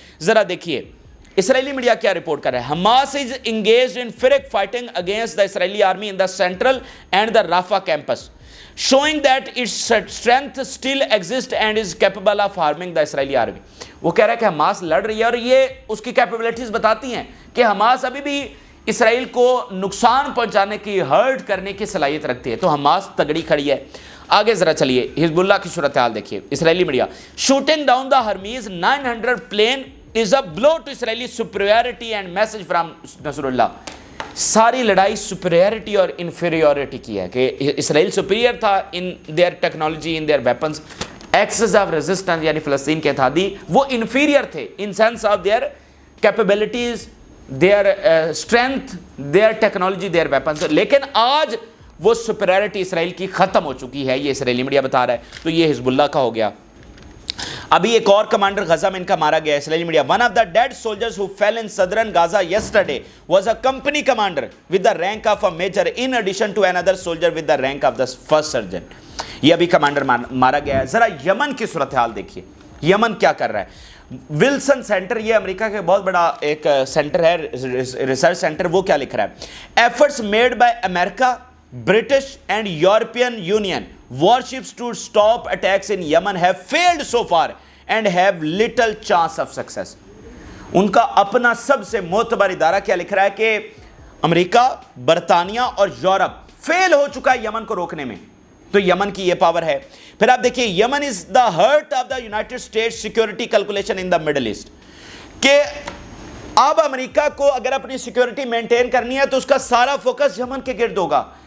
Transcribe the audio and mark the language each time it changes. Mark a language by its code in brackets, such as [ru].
[ur] ذرا دیکھیے اسرائیلی میڈیا کیا رپورٹ کر رہا ہے. [en] Hamas is engaged in fierce fighting against the Israeli army in the central and the Rafah camps, showing that its strength still exists and is capable of harming the Israeli army. [ur] وہ کہہ رہا ہے کہ حماس لڑ رہی ہے اور یہ اس کی کیپیبلٹیز بتاتی ہیں کہ حماس ابھی بھی اسرائیل کو نقصان پہنچانے کی, ہرٹ کرنے کی صلاحیت رکھتی ہے. تو حماس تگڑی کھڑی ہے. آگے ذرا چلیے, حزب اللہ کی صورتحال دیکھیے. [en] Israeli media, shooting down the Hermes 900 plane is a blow to Israeli superiority and message from Nasrallah. [ur] ساری لڑائی سپیریورٹی اور انفیریورٹی کی ہے کہ اسرائیل سپیریئر تھا [en] In their technology, in their weapons. Axis of resistance [ur] یعنی فلسطین کے اتحادی وہ انفیریئر تھے [en] In sense of their capabilities, their strength, their technology, their weapons. [ur] لیکن آج وہ سپیریورٹی اسرائیل کی ختم ہو چکی ہے, یہ اسرائیلی میڈیا بتا رہا ہے. تو یہ حزب اللہ کا ہو گیا. ابھی ایک اور کمانڈر غزہ میں ان کا مارا گیا ہے. [en] اسرائیلی media, one of the dead soldiers who fell in southern Gaza yesterday was a company commander with the rank of a major in addition to another soldier with the rank of the first sergeant. [ur] یہ ابھی commander مارا گیا ہے. ذرا یمن کی صورتحال دیکھیے, یمن کیا کر رہا ہے. ولسن سینٹر, یہ امریکہ کا بہت بڑا ایک سینٹر ہے, ریسرچ سینٹر, وہ کیا لکھ رہا ہے. [en] Efforts made by America, British and European Union warships to stop attacks in Yemen have failed so far and have little chance of success. [ur] ان کا اپنا سب سے معتبر ادارہ کیا لکھ رہا ہے کہ امریکہ, برطانیہ اور یورپ فیل ہو چکا ہے یمن کو روکنے میں. تو یمن کی یہ پاور ہے. پھر آپ دیکھیے, [en] Yemen is the heart of the United States security calculation in the Middle East, [ur] کہ اب امریکہ کو اگر اپنی سیکورٹی مینٹین کرنی ہے تو اس کا سارا فوکس یمن کے گرد ہوگا.